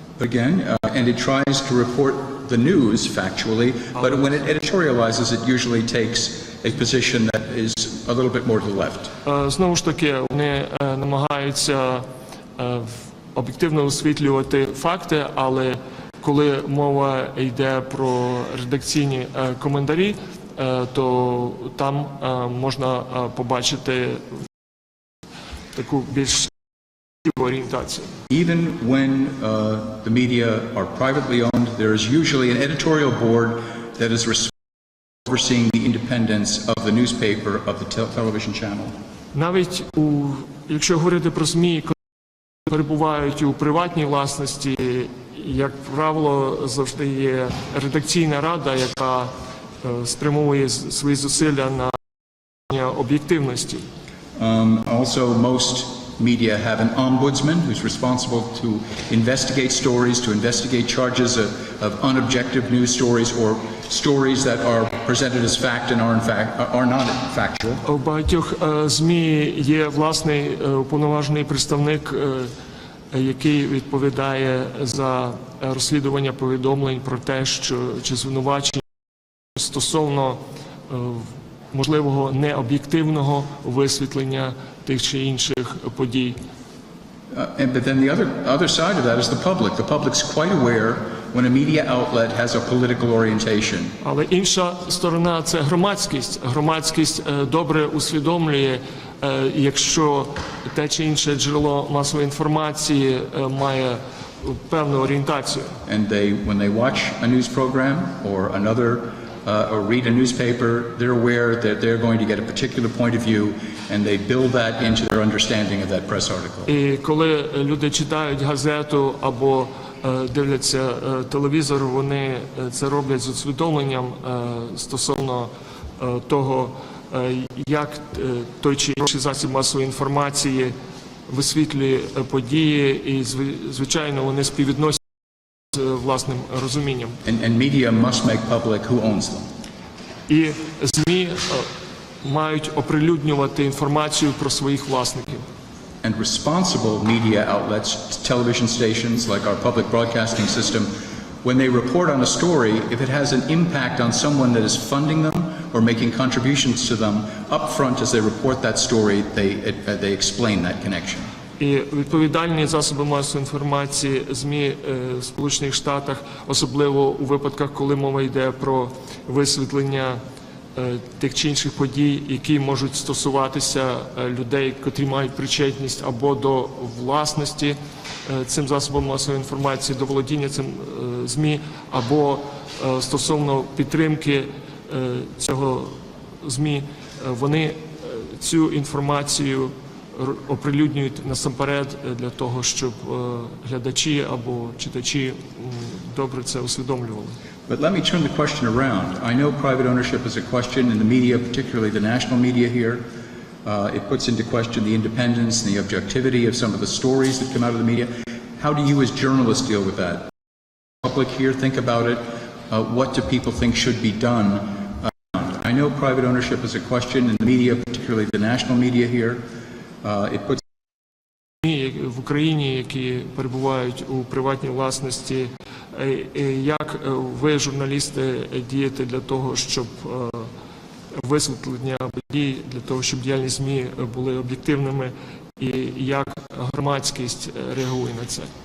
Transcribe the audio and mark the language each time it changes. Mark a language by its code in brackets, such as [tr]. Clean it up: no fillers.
[en] Again, and it tries to report the news factually, but when it editorializes, it usually takes a position that is a little bit more to the left. [uk] Знову ж таки, вони намагаються об'єктивно освітлювати факти, але коли мова йде про редакційні коментарі, то там можна побачити таку більш орієнтацію. [en] Even when the media are privately owned, there is usually an editorial board that is responsible for overseeing the independence of the newspaper, of the television channel. [uk] Навіть якщо говорити про ЗМІ, які перебувають у приватній власності, як правило, завжди є редакційна рада, яка спрямовує свої зусилля на об'єктивності. [en] Also, most media have an ombudsman who's responsible to investigate stories, to investigate charges of unobjective news stories or stories that are presented as fact and are not factual. [uk] У багатьох ЗМІ є власний уповноважений представник, який відповідає за розслідування повідомлень про те, що чи звинувачення стосовно можливого необ'єктивного висвітлення тих чи інших подій. [en] But then the other side of that is the public. The public's quite aware when a media outlet has a political orientation. [uk] Але інша сторона – це громадськість. Громадськість добре усвідомлює, якщо те чи інше джерело масової інформації має певну орієнтацію. [en] And when they watch a news program or another or read a newspaper, they're aware that they're going to get a particular point of view, and they build that into their understanding of that press article. [uk] І коли люди читають газету або дивляться телевізор, вони це роблять з усвідомленням стосовно того, як той чи інший засіб масової інформації висвітлює події, і, звичайно, вони співвідносять власним розумінням. [en] And media must make public who owns them. [uk] І ЗМІ мають оприлюднювати інформацію про своїх власників. [en] And responsible media outlets, television stations like our public broadcasting system, when they report on a story, if it has an impact on someone that is funding them or making contributions to them, up front as they report that story, they explain that connection. [uk] І відповідальні засоби масової інформації ЗМІ в Сполучених Штатах, особливо у випадках, коли мова йде про висвітлення тих чи інших подій, які можуть стосуватися людей, котрі мають причетність або до власності цим засобом масової інформації, до володіння цим ЗМІ, або стосовно підтримки цього ЗМІ, вони цю інформацію оприлюднюють насамперед для того, щоб глядачі або читачі добре це усвідомлювали. [en] But let me turn the question around. I know private ownership is a question in the media, particularly the national media here. It puts into question the independence and the objectivity of some of the stories that come out of the media. How do you as journalists deal with that? Public here, think about it. What do people think should be done? I know private ownership is a question in the media, particularly the national media here. It puts [uk] в Україні, які перебувають у приватній власності, як ви, журналісти, дієте для того, щоб висвітлення подій, для того, щоб діяльність ЗМІ були об'єктивними, і як громадськість реагує на це?